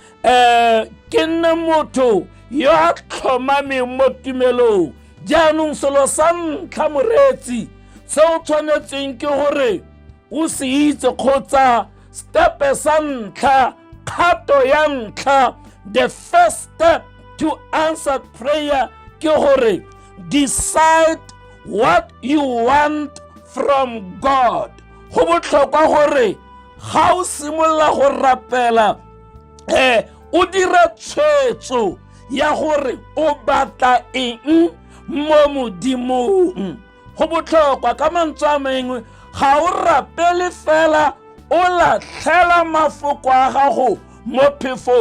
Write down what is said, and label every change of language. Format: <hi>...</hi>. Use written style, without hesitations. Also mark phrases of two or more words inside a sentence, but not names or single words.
<tn>Ke nne motho yo a tlhomameng mo tumelong. Jaanong selo sa ntlha moreetsi se o tshwanetseng ke gore o se itse, kgotsa stepe sa ntlha, kgato ya ntlha,</tn> <en>the first step to answered prayer</en> <tn>ke gore</tn> <en>decide what you want from God.</en> <tn>Go botlhokwa gore ga o simolola go rapela, o dira tshwetso ya gore o batla eng mo Modimong. Go botlhokwa, ka mantswe a mangwe, ga o rapele fela o latlhela mafoko a gago mo phefong.</tn>